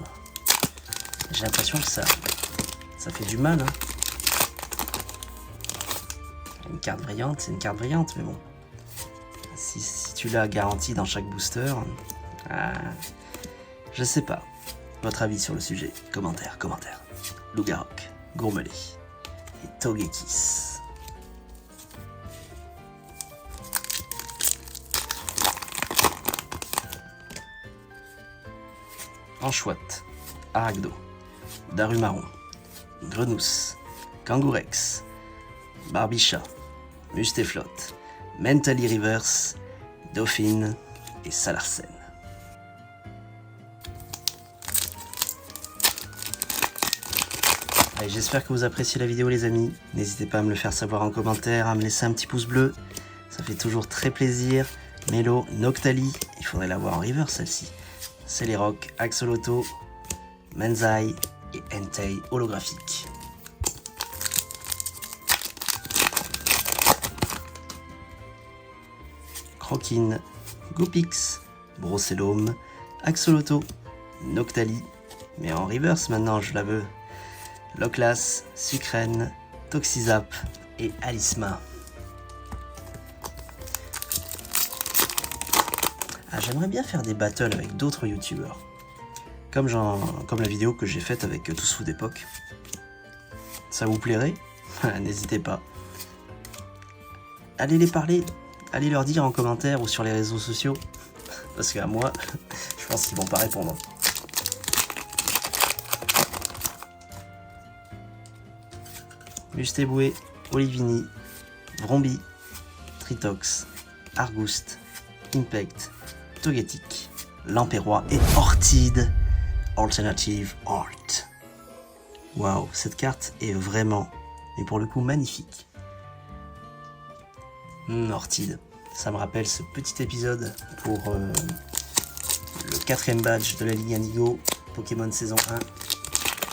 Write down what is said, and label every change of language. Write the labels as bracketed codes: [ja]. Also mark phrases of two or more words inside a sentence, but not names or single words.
[fr] J'ai l'impression que ça fait du mal. Une carte brillante, c'est une carte brillante, mais bon. Si tu l'as garantie dans chaque booster, je sais pas. Votre avis sur le sujet, commentaire. Lougarok, Gourmelet et Togekiss. Anchouette, Aragdo, Darumaron, Grenousse, Kangourex, Barbicha, Mustéflotte, Mentally Reverse, Dauphine et Salarsen. Allez, j'espère que vous appréciez la vidéo les amis. N'hésitez pas à me le faire savoir en commentaire, à me laisser un petit pouce bleu. Ça fait toujours très plaisir. Mélo, Noctali, il faudrait l'avoir en reverse celle-ci. Celeroc, Axolotl, Menzai et Entei holographique. Croquine, Goopix, Brocellome, Axolotl, Noctali, mais en reverse maintenant je la veux. Loclas, Sucrène, Toxizap et Alisma. J'aimerais bien faire des battles avec d'autres youtubeurs. Comme la vidéo que j'ai faite avec Tous Fous d'époque. Ça vous plairait? N'hésitez pas. Allez les parler, allez leur dire en commentaire ou sur les réseaux sociaux. Parce qu'à moi, je pense qu'ils vont pas répondre. Mustéboué, Olivini, Vrombi, Tritox, Argouste, Impact, Togetic, Lampérois et Ortide, [en] Alternative Art. [fr] Waouh, cette carte est vraiment, mais pour le coup, magnifique. Ortide, ça me rappelle ce petit épisode pour le 4e badge de la Ligue Indigo, Pokémon saison 1.